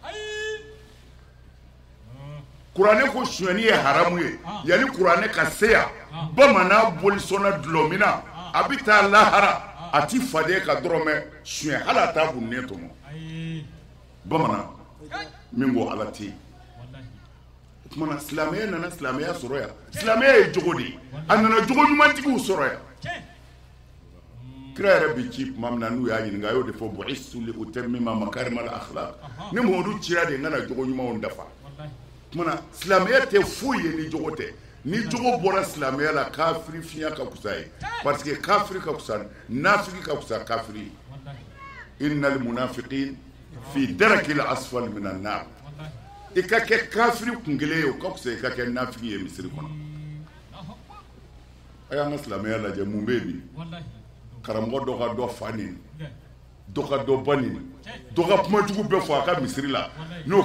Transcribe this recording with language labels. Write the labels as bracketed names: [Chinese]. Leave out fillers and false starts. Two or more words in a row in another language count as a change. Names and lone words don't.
[Bambara] kuranɛ ko suɲɛni ye haramu ye yani kuranɛ ka se yan bamanan bolisɔnna dulɔ min na a bɛ taa lahara a ti faden ka dɔrɔmɛ suɲɛ hali a t'a bunnen tɔmɔ bamanan min ko Ala tɛ yen o tumana silamɛya nana silamɛya sɔrɔ yan silamɛya ye jogo de ye a nana jogo ɲumantigiw sɔrɔ yan kira yɛrɛ bi ci tuma min na n'u y'a ɲininka a y'o de fɔ [Arabic] بعثت لأتمم مكارم الأخلاق [Bambara] ni Muhamadu cira de n kana jogo ɲumanw dafa tumana silamɛya tɛ foyi ye ni jogo tɛ ni jogo bɔra silamɛya la kafiri fiɲɛ ka kusa ye [French] parce que [Bambara] kafiri ka kusa nafiki ka kusa kafiri [Arabic] إن المنافقين في الدرك الأسفل من النار [Bambara] i ka kɛ kafiri kun kelen ye o ka kusa i ka kɛ nafiki ye misiri kɔnɔ a y'an ka silamɛya lajɛ mun bɛ bi karamɔgɔ dɔ ka dɔ fa nin dɔ ka dɔ ba nin dɔ ka kumajugu bɛɛ fɔ a ka misiri la n'o